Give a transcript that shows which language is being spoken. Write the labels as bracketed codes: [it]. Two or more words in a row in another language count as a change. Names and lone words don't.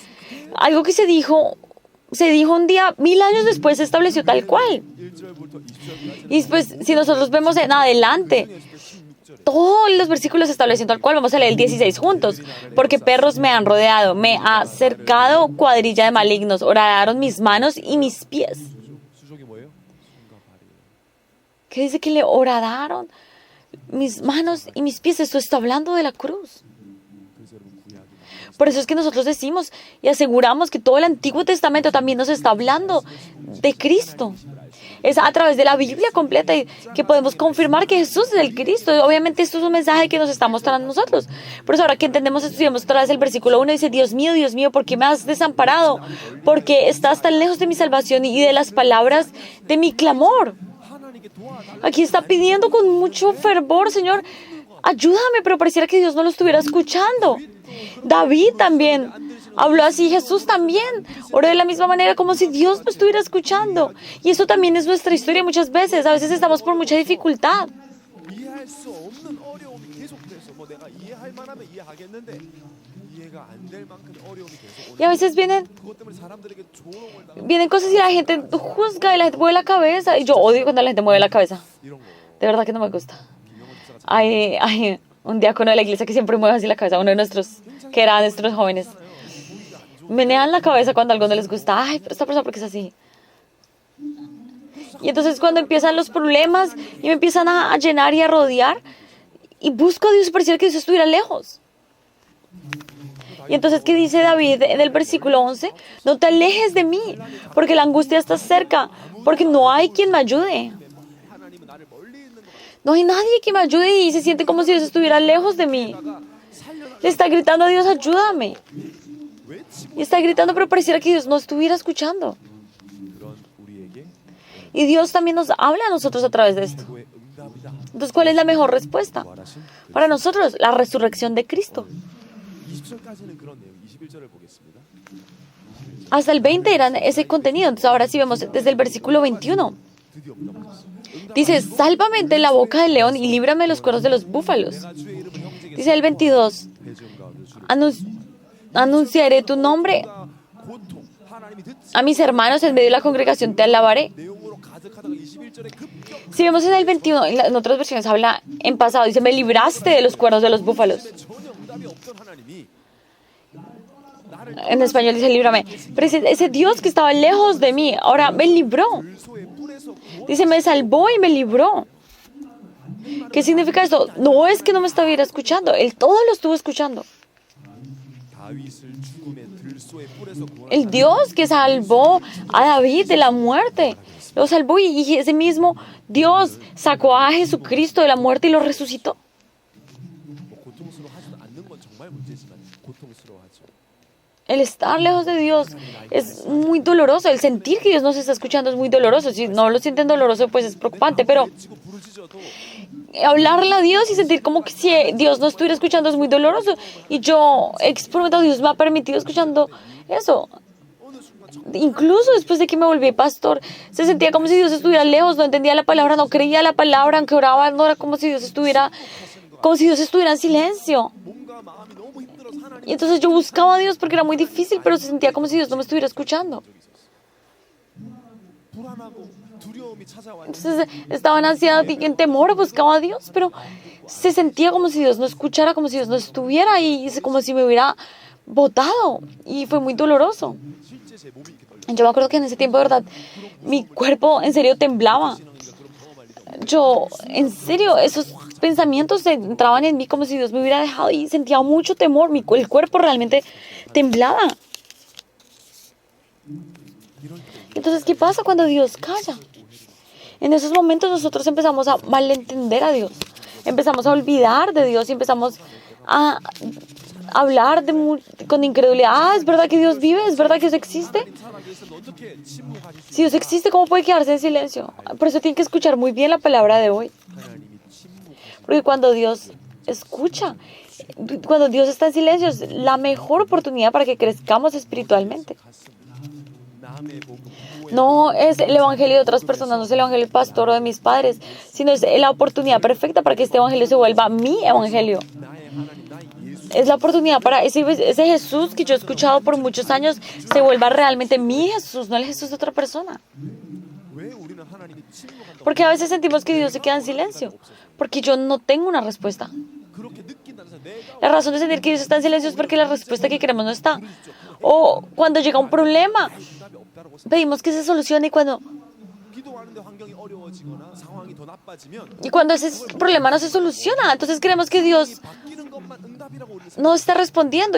[es] Algo que se dijo un día, 1000 años después se estableció tal cual. Y pues, si nosotros vemos en adelante, todos los versículos establecen tal cual, vamos a leer el 16 juntos. Porque perros me han rodeado, me ha cercado cuadrilla de malignos, horadaron mis manos y mis pies. [ko] 수족이 뭐예요? 손과 발이에요. [es] ¿Qué dice que le horadaron mis manos y mis pies? Esto está hablando de la cruz. [ko] 그래서 여러분 구약이 [es] Por eso es que nosotros decimos y aseguramos que todo el Antiguo Testamento también nos está hablando de Cristo. Es a través de la Biblia completa y que podemos confirmar que Jesús es el Cristo. Obviamente esto es un mensaje que nos está mostrando a nosotros. Por eso ahora que entendemos, estudiamos otra vez el versículo 1, dice, Dios mío, ¿por qué me has desamparado? Porque estás tan lejos de mi salvación y de las palabras de mi clamor. [ko] 하나님께 도와달라. [es] Aquí está pidiendo con mucho fervor, Señor, ayúdame, pero pareciera que Dios no lo estuviera escuchando. David también habló así, Jesús también oró de la misma manera, como si Dios no estuviera escuchando. Y eso también es nuestra historia muchas veces. A veces estamos por mucha dificultad. [ko] 이해할 수 없는 어려움이 계속돼서 뭐 내가 이해할 만하면 이해하겠는데 이해가 안 될 만큼 어려움이 계속 [es] Y a veces vienen [ko] 그것 때문에 사람들에게 조롱을 당하고 [es] Vienen cosas y la gente juzga y la gente mueve la cabeza. Y yo odio cuando la gente mueve la cabeza. [ko] 이런 거. [es] De verdad que no me gusta. [ko] 김영원 집사가 참 [es] Hay un diácono de la iglesia que siempre mueve así la cabeza. Uno de nuestros, que era de nuestros jóvenes. Menean la cabeza cuando a algo no les gusta. Ay, pero esta persona, ¿por qué es así? Y entonces cuando empiezan los problemas y me empiezan a llenar y a rodear, y busco a Dios, pareciera que Dios estuviera lejos. Y entonces, ¿qué dice David en el versículo 11? No te alejes de mí, porque la angustia está cerca, porque no hay quien me ayude. [ko] 하나님은 나를 멀리 있는 것 같아. [es] No hay nadie que me ayude y se siente como si Dios estuviera lejos de mí. Le está gritando a Dios, ayúdame. Y está gritando, pero pareciera que Dios no estuviera escuchando. [ko] 그런 우리에게 [es] Y Dios también nos habla a nosotros a través de esto. [ko] 그의 응답이다. [es] Entonces, ¿cuál es la mejor respuesta? [ko] 부활하신 [es] Para nosotros, la resurrección de Cristo. [ko] 20절까지는 그런 내용. 21절을 보겠습니다. [es] Hasta el 20 eran ese contenido. Entonces, ahora sí vemos desde el versículo 21. [ko] 드디어 응답하셨어요. [es] Dice, sálvame de la boca del león y líbrame de los cuernos de los búfalos. [ko] 내가 주의 이름을 형제에게 [es] Dice el 22, [ko] 배중 가운데 주를 [es] anunciaré tu nombre [ko] 고통 하나님이 듣지 [es] a mis hermanos en medio de la congregación, te alabaré. [ko] 내용으로 가득하다가 21절에 급격 [es] Si vemos en el 21, en otras versiones habla en pasado, dice, me libraste de los cuernos de los búfalos. [ko] 전혀 응답이 없던 하나님이 나를 [es] En español dice, líbrame. Pero ese Dios que estaba lejos de mí, ahora me libró. [ko] 불소의 뿔에서 구원 [es] Dice, me salvó y me libró. ¿Qué significa esto? No es que no me estuviera escuchando, Él todo lo estuvo escuchando. [ko] 다윗을 죽음의 들소의 뿔에서 구원한 [es] El Dios que salvó a David de la muerte, lo salvó y ese mismo Dios sacó a Jesucristo de la muerte y lo resucitó. [ko] 뭐 고통스러워하지도 않는 건 정말 문제지만 고통스러워하죠. [es] El estar lejos de Dios es muy doloroso. El sentir que Dios nos está escuchando es muy doloroso. Si no lo sienten doloroso, pues es preocupante. Pero [ko] 외치고 부르짖어도 [es] hablarle a Dios y sentir como que si Dios no estuviera escuchando es muy doloroso. Y yo he experimentado, Dios me ha permitido escuchando eso. [ko] 어느 순간 [es] Incluso después de que me volví pastor, se sentía como si Dios estuviera lejos, no entendía la palabra, no creía la palabra, aunque oraba, no era como si Dios estuviera en silencio. [ko] 몸과 마음이 너무 힘들어서 하나님 [es] Y entonces yo buscaba a Dios porque era muy difícil, pero se sentía como si Dios no me estuviera escuchando. [ko] 불안하고 두려움이 찾아와요. [es] Entonces estaba en ansiedad y en temor, buscaba a Dios, pero se sentía como si Dios no escuchara, como si Dios no estuviera y como si me hubiera botado. Y fue muy doloroso. [ko] 실제 제 몸이 이렇게 떨려. [es] Yo me acuerdo que en ese tiempo, de verdad, mi cuerpo en serio temblaba. Yo, en serio, esos pensamientos entraban en mí como si Dios me hubiera dejado y sentía mucho temor. El cuerpo realmente temblaba. Entonces, ¿qué pasa cuando Dios calla? En esos momentos nosotros empezamos a malentender a Dios. Empezamos a olvidar de Dios y empezamos a hablar con incredulidad. Ah, ¿es verdad que Dios vive? ¿Es verdad que Dios existe? [ko] 살아계 있으면 어떻게 침묵하실 수 [es] Si Dios existe, ¿cómo puede quedarse en silencio? Por eso tienen que escuchar muy bien la palabra de hoy. [ko] 하나님이 침묵하실 [es] Porque cuando Dios escucha, cuando Dios está en silencio, es la mejor oportunidad para que crezcamos espiritualmente. [ko] 남의 복음 [es] No es el evangelio de otras personas, no es el evangelio del pastor o de mis padres, sino es la oportunidad perfecta para que este evangelio se vuelva mi evangelio. [ko] 나의 하나님 나의 예수 [es] Es la oportunidad para ese Jesús que yo he escuchado por muchos años se vuelva realmente mi Jesús, no el Jesús de otra persona. [ko] 왜 우리는 [es] Porque a veces sentimos que Dios se queda en silencio, porque yo no tengo una respuesta. La razón de sentir que Dios está en silencio es porque la respuesta que queremos no está. O cuando llega un problema, pedimos que se solucione y cuando ese problema no se soluciona, entonces creemos que Dios no está respondiendo.